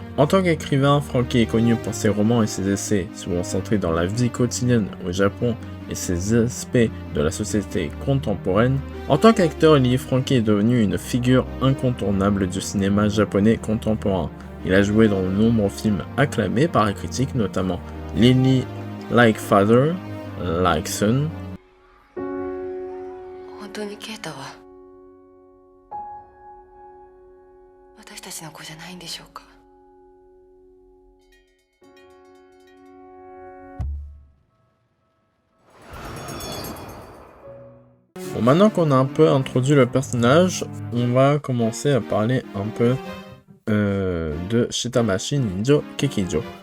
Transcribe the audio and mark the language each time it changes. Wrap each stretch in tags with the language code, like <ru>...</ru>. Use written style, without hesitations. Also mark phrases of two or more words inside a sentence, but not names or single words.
<fr>En tant qu'écrivain, Franky est connu pour ses romans et ses essais, souvent centrés dans la vie quotidienne au Japon et ses aspects de la société contemporaine. En tant qu'acteur, Lily Franky est devenu une figure incontournable du cinéma japonais contemporain. Il a joué dans de nombreux films acclamés par la critique, notamment Lily</fr> <en>Like Father, Like Son,</en> <ja>本当にケイタは私たちの子じゃないんでしょうか。</ja> <fr>Bon, maintenant qu'on a un peu introduit le personnage, on va commencer à parler un peu de Shitamashi Ninjo Kekijo.</fr>